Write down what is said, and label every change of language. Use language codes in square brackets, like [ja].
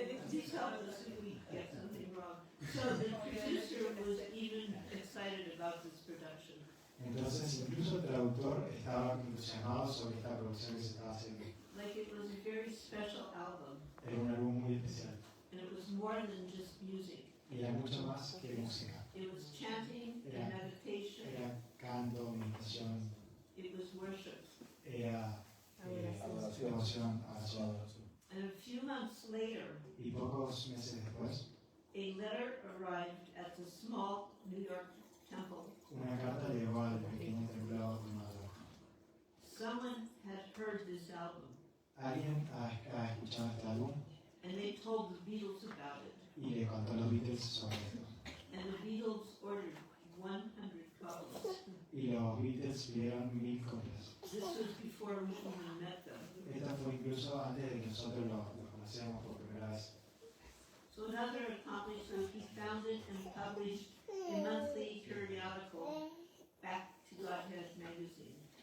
[en] Please help us if we get something wrong. So the producer was even excited about this production. [es] Entonces, incluso el traductor estaba entusiasmado sobre esta producción que se estaba haciendo. [en] Like it was a very special album, [es] Era un álbum muy especial [en] and it was more than just music. [es] y era mucho más que música. [en] It was chanting and meditation. [es] Era canto, meditación, [en] It was worship. [es] era Adoración. devoción, oración. [en] And a few months later, [es] Y pocos meses después, [en] a letter arrived at the small New York temple. [es] una carta llegó al pequeño templo de Nueva York. [en] Someone had heard this album, [es] Alguien ha escuchado este álbum [en] and they told the Beatles about it. [es] y le contó a los Beatles sobre esto. [en] And the Beatles ordered 100 copies. [es] Y los Beatles pidieron 1000 copias. [en] This was before we even met them. [es] Esto fue incluso antes de que nosotros los conociéramos por primera vez. [en] So another accomplishment, he founded and published a monthly periodical, Back to Godhead magazine.